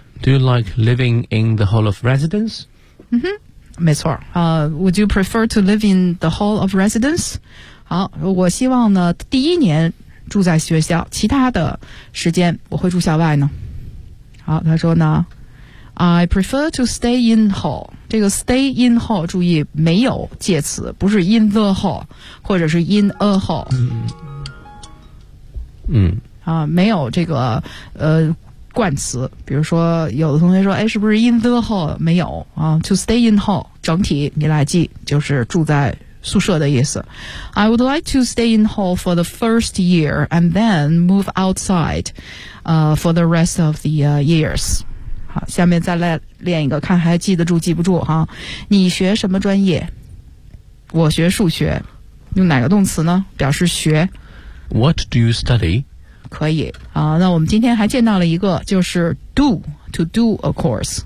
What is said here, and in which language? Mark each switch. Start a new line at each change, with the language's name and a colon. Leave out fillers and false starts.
English: Do you like living in the hall of residence?
Chinese: 嗯哼，没错。
English: Would you prefer to live in the hall of residence?
Chinese: 好，我希望呢第一年住在学校，其他的时间我会住校外呢。好，他说呢。
English: I prefer to stay in hall.
Chinese: 这个
English: stay in hall
Chinese: 注意没有介词，不是
English: in the hall
Chinese: 或者是
English: in a hall。
Chinese: 没有这个冠词，比如说有的同学说哎，是不是
English: in the hall，
Chinese: 没有啊。
English: To stay in hall
Chinese: 整体你来记就是住在宿舍的意思。
English: I would like to stay in hall for the first year and then move outside for the rest of the years。
Chinese: 好，下面再来练一个，看还记得住记不住哈。你学什么专业？我学数学。用哪个动词呢？表示学。
English: What do you study？
Chinese: 可以啊。那我们今天还见到了一个，就是
English: do to do a course。